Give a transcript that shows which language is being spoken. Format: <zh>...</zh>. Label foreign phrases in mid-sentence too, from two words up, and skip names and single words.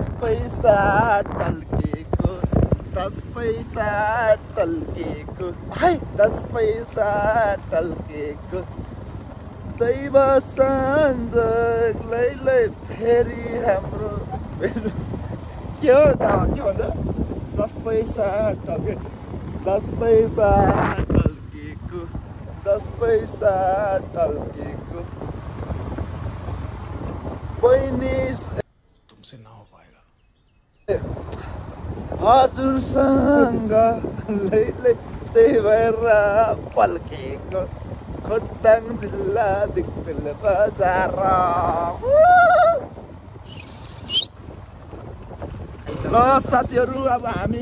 <ne>पैसा टल्केको 10 पैसा टल्केको है 10 पैसा टल्केको दैव सञ्जोग लैलै फेरि हाम्रो के हो त के भन्छ 10 पैसा टल्केको 10 पैसा टल्केको 10 पैसा टल्केको बहिनी</ne> <hi>तुमसे ना हो पाएगा</hi> <ne>हजुरसँग लैलै त्यही भएर पल्केको खोटाङ जिल्ला दिक्तेल बजार ल साथीहरू अब हामी</ne>